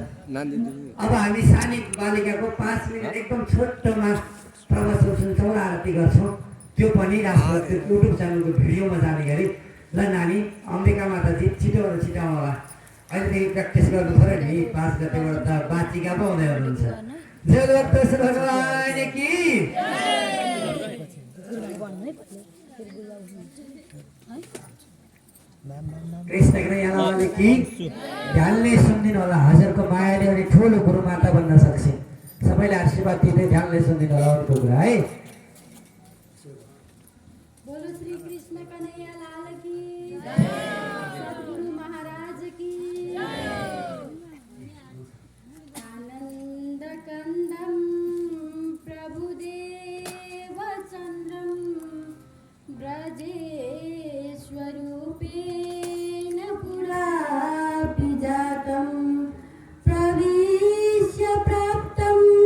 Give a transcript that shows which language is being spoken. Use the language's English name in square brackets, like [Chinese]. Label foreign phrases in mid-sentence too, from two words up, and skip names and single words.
[Nepali] अब हामी सानी बालिकाको 5 मिनट एकदम छोटोमा प्रवचन सुन्छौँ र आरती गर्छौँ। त्यो पनि राष्ट्र युट्युब च्यानलको भिडियोमा जाने गरी। ल नानी, अम्बिका माताजी छिटोभन्दा छिटो होला। अहिलेदेखि प्र्याक्टिस गर्नु पऱ्यो नि। 5 गतेबाट त बाचिका पो हुँदै हुनुहुन्छ। [Hindi] जय भक्त भगवान की। [Nepali] कृष्ण यहाँ कि ध्यानले सुनिदिनु होला हजुरको मायाले अनि ठुलो गुरु माता बन्न सक्छ सबैले आशीर्वाद दिँदै ध्यानले सुनिदिनु होला अरूको कुरा है [Hindi] बोलो श्री कृष्ण कन्हैया लाल की जय सद्गुरु महाराज की जय [Sanskrit] आनंद कंदम प्रभुदेव चंद्रम ब्रजेश्वरूपेण पुरापि जातं प्रविश्य प्राप्तं